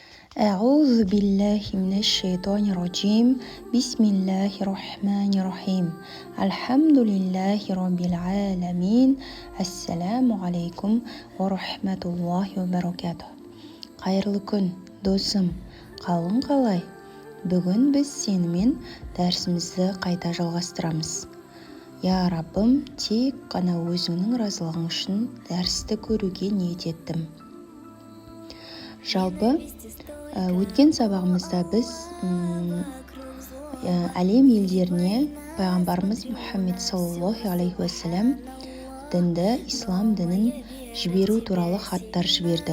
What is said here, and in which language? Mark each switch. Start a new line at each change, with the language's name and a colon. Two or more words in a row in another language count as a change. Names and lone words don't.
Arabic: أعوذ بالله من الشيطان الرجيم بسم الله الرحمن الرحيم الحمد لله رب العالمين السلام عليكم ورحمة الله وبركاته.
Kazakh: Қайырлы күн, досым, қалың қалай? Бүгін біз сенімен дәрісімізді қайта жалғастырамыз. Я Раббым, тек қана өзіңнің разылығың үшін дәрісті көруге ниет еттім. Жалпы, өткен сабағымызда біз әлем елдеріне пайғамбарымыз Мұхаммед
Arabic: صلى الله عليه وسلم
Kazakh: дінді, ислам дінін жіберу туралы хаттар жіберді.